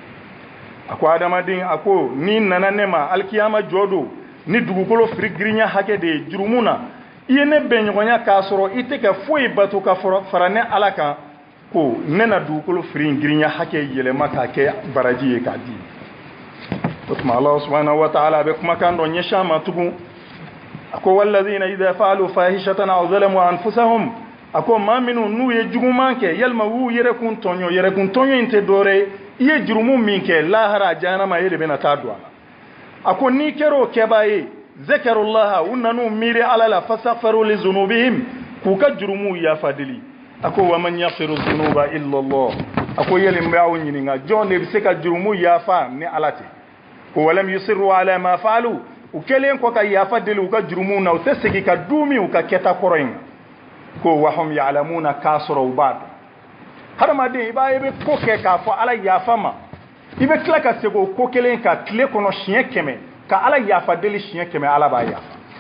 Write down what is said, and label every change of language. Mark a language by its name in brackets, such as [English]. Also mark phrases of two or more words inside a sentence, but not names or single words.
[Bambara] a ko adamaden a ko n'i nana ne ma alikiyama jɔ don ni dugukolo firi girinya hakɛ de ye jurumu na i ye ne bɛnɲɔgɔnya k'a sɔrɔ i tɛ ka foyi bato ka fara ne ala kan ko ne na dugukolo firi girinya hakɛ yɛlɛma k'a kɛ baraji ye k'a di o tuma ala subhanahu [Arabic] وتعالى [Bambara] a bɛ kumakan dɔ ɲɛsin a ma tugun a ko [Arabic] والذين إذا فعلوا فاحشة أو ظلموا أنفسهم [Bambara] a ko maa minnu n'u ye juguman kɛ yalima u yɛrɛkun tɔɲɔ in tɛ dɔwɛrɛ ye i ye jurumu min kɛ lahara jahanama e de bɛna taa don a la a ko n'i kɛra o kɛbaa ye zakarullaha u nan'u miiri ala la [Arabic] فاستغفروا لذنوبهم [Bambara] k'u ka jurumu yafa deli a ko [Arabic] ومن يغفر الذنوب إلا الله [Bambara] a ko yɛlɛ n bɛ aw ɲininka jɔn de bɛ se ka jurumu yafa ni ala tɛ ko [Arabic] ولم يصروا على ما فعلوا [Bambara] u kɛlen kɔ ka yafa deli u ka jurumu na u tɛ segin ka du min u ka kɛta kɔrɔ in ko [Arabic] وهم يعلمون [Bambara] k'a sɔrɔ u b'a dɔn hadamaden i b'a ye i bɛ ko kɛ k'a fɔ ala yafa ma i bɛ tila ka segin o ko kelen ka tile kɔnɔ siɲɛ 100 ka ala yafa deli siɲɛ 100 ala b'a yafa